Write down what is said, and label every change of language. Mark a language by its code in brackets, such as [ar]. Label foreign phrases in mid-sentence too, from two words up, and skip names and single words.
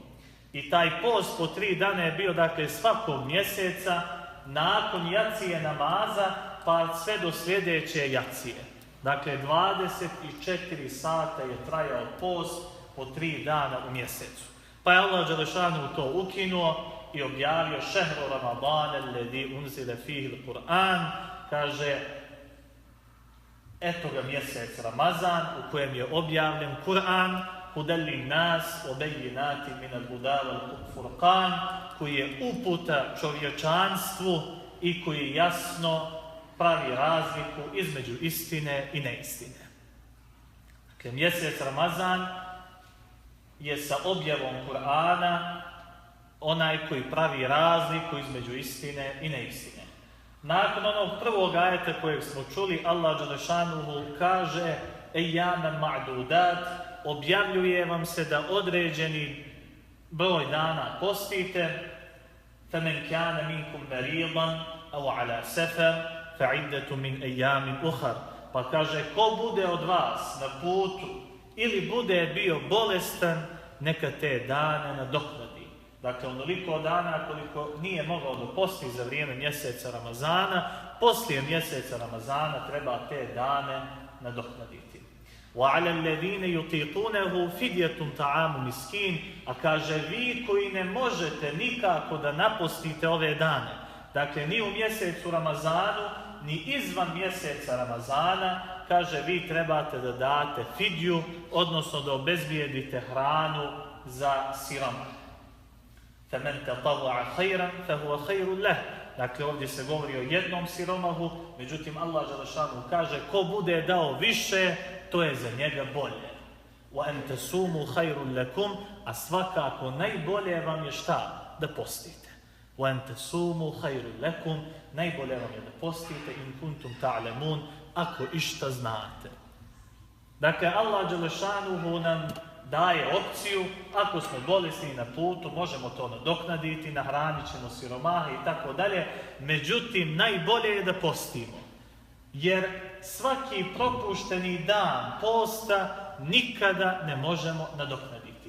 [bs] I taj post po 3 dana je bio dakle svakog mjeseca nakon jacije namaza pa sve do sljedeće jacije. Dakle 24 sata je trajao post po 3 dana u mjesecu. Pa je Allah dželešanuhu to ukinuo i objavio [ar] شهر رمضان الذي أنزل فيه القرآن, [bs] kaže eto ga mjesec Ramazan u kojem je objavljen Kur'an, [ar] هدى للناس وبينات من الهدى والفرقان, [bs] koji je uputa čovječanstvu i koji jasno pravi razliku između istine i neistine. Mjesec Ramazan je sa objavom Kur'ana onaj koji pravi razliku između istine i neistine. Nakon onog prvog ajeta kojeg smo čuli, Allah dželešanuhu kaže [ar] أياما معدودات, [bs] objavljuje vam se da određeni broj dana postite, [ar] فَمَنْ كَانَ مِنْكُمْ مَرِيضًا أَوْ عَلَى سَفَرٍ فَعِدَّةٌ مِنْ أَيَّامٍ أُخَرٍ. [bs] Pa kaže, ko bude od vas na putu ili bude bio bolestan, neka te dane nadoknadi. Dakle, onoliko dana koliko nije mogao da posti za vrijeme mjeseca Ramazana, poslije mjeseca Ramazana treba te dane nadoknaditi. [ar] وَعَلَى الَّذِينَ يُطِيقُونَهُ فِدْيَةٌ طَعَامُ مِسْكِينٍ. [bs] A kaže, vi koji ne možete nikako da napostite ove dane, dakle, ni u mjesecu Ramazanu, ni izvan mjeseca Ramazana, kaže, vi trebate da date fidju, odnosno da obezbijedite hranu za siromah. [ar] فَمَنْ تَطَوَّعَ خَيْرًا فَهُوَ خَيْرٌ لَهُ. [bs] Dakle, ovdje se govori o jednom siromahu, međutim, Allah dželešanu kaže, ko bude dao više, to je za njega bolje. [ar] وَأَنْ تَسُومُوا خَيْرٌ لَكُمْ. [bs] A svakako najbolje vam je šta? Da postite. [ar] وَأَنْ تَسُومُوا خَيْرٌ لَكُمْ. [bs] Najbolje vam je da postite [ar] إن كنتم تعلمون, [bs] ako išta znate. Dakle, Allah dželešanuhu nam daje opciju, ako smo bolesni na putu, možemo to nadoknaditi, nahranit ćemo siromahe i tako dalje. Međutim, najbolje je da postimo. Jer svaki propušteni dan posta nikada ne možemo nadoknaditi.